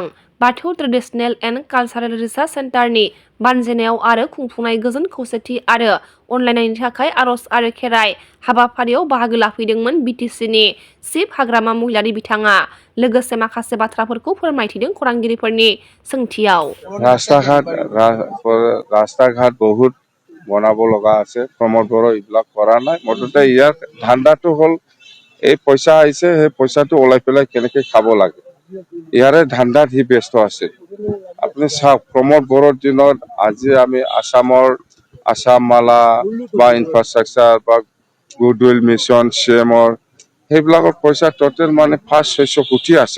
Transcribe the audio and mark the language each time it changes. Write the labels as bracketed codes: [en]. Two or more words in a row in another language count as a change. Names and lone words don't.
[brx] बाथौ ट्रेडिसनेल एन्ड कालचारेल रिसार्च सेन्टारनि बानजायनायाव आरो खुंफुंनाय गोजोन खौसेथि आरो अनलायनायनि थाखाय आर'ज आरो खेराइ हाबाफारियाव बाहागो लाफैदोंमोन BTCनि चिफ हाग्रामा महिलारि बिथाङा। लोगोसे माखासे बाथ्राफोरखौ फोरमायथिदों खौरांगिरिफोरनि सोंथियाव। [as] ৰাস্তা ঘাট বহুত বনাব লগা আছে। প্ৰমোদ বড়ো এইবিলাক কৰা নাই। মুঠতে ইয়াৰ ধান্দাটো হ'ল এই পইচা আহিছে, সেই পইচাটো ওলাই পেলাই কেনেকৈ খাব লাগে ইয়াৰে ধান্দাত সি ব্যস্ত আছে। আপুনি চাওক, প্ৰমোদ বড়োৰ দিনত আজি আমি আসাম মালা বা ইনফ্ৰাষ্ট্ৰাকচাৰ বা গুডউইল মিছন CMৰ সেইবিলাকৰ পইচা টোটেল মানে 500-600 কোটি আছে।